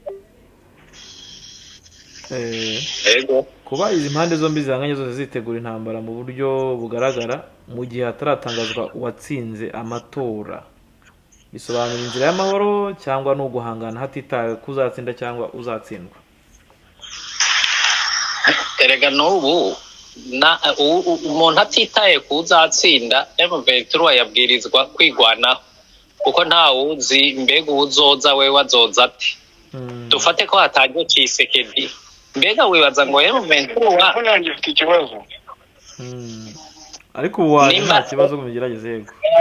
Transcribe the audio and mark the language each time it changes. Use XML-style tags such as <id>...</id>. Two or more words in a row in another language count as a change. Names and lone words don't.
<rn>Kuba izi mpande zombi zihanganye zose zitegura intambara mu buryo bugaragara mu gihe hataratangazwa uwatsinze amatora, bisobanura inzira y'amahoro cyangwa no guhangana hatitawe kuzatsinda cyangwa uzatsindwa? Erega n'ubu umuntu atitaye kuzatsinda, M23 yabwirizwa kwigwanaho, kuko ntawuzi mbega uzoza we wazoza ati. Dufate ko hatangiye Tshisekedi, mbega wibaza ngo M23 nangifite ikibazo. Ariko ubu nta kibazo kugerageza yego.</rn>